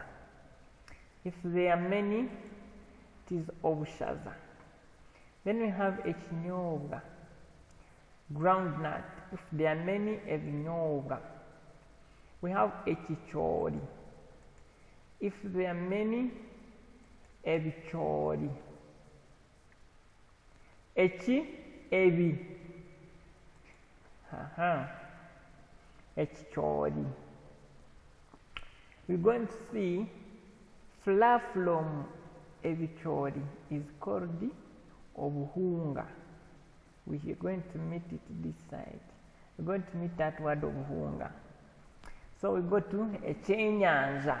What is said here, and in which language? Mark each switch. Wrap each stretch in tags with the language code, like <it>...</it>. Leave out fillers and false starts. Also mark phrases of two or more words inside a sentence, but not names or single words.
<en>If there are many, it is obshaza. Then we have a chinyobwa, ground nut. If there are many, a vinyobwa. We have a chichori. If there are many, a vichori.</en> <nyn>Echi, ebi. Echichori.</nyn> <en>We're going to see flour from ebichori is called obuhunga. We are going to meet it this side. We're going to meet that word obuhunga. So we go to echenyanja.</en>